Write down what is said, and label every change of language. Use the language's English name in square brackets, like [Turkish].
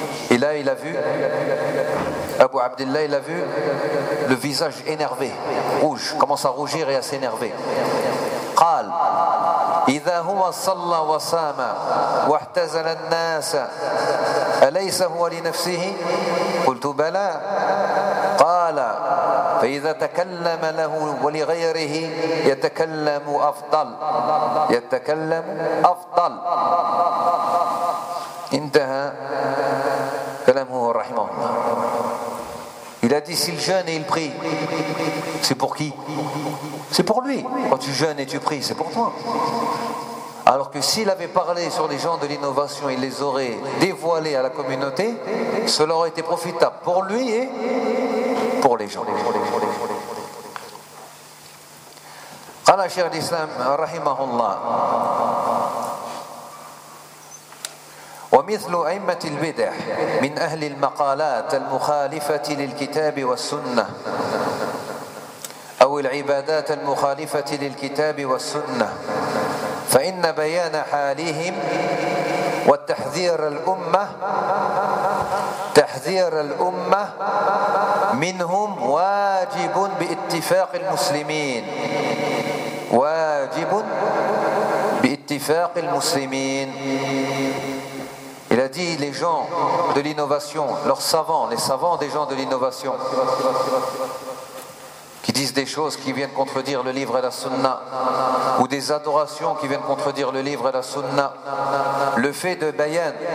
[French] Et là, il a vu, Abu Abdullah, il a vu le visage énervé, rouge, commence à rougir et à s'énerver. [Arabic] قال إذا هو صلى وصام واحتزل الناس أليس هو لنفسه قلت بلى قال فإذا تكلم له ولغيره يتكلم أفضل يتكلم أفضل انتهى كلامه رحمه الله. [French] Il a dit, s'il jeûne et il prie, c'est pour qui? C'est pour lui. Quand tu jeûnes et tu pries, c'est pour toi. Alors que s'il avait parlé sur les gens de l'innovation, il les aurait dévoilés à la communauté, cela aurait été profitable pour lui et pour les gens. [Arabic] قال شيخ الإسلام رحمه الله ومثل أئمة البدع من أهل المقالات المخالفة للكتاب والسنة أو العبادات المخالفة للكتاب والسنة فإن بيان حالهم والتحذير الأمة تحذير الأمة منهم واجب باتفاق المسلمين واجب باتفاق المسلمين. [French] Il a dit, les gens de l'innovation, leurs savants, les savants des gens de l'innovation, qui disent des choses qui viennent contredire le livre et la sunna, ou des adorations qui viennent contredire le livre et la sunna, le fait de bayan,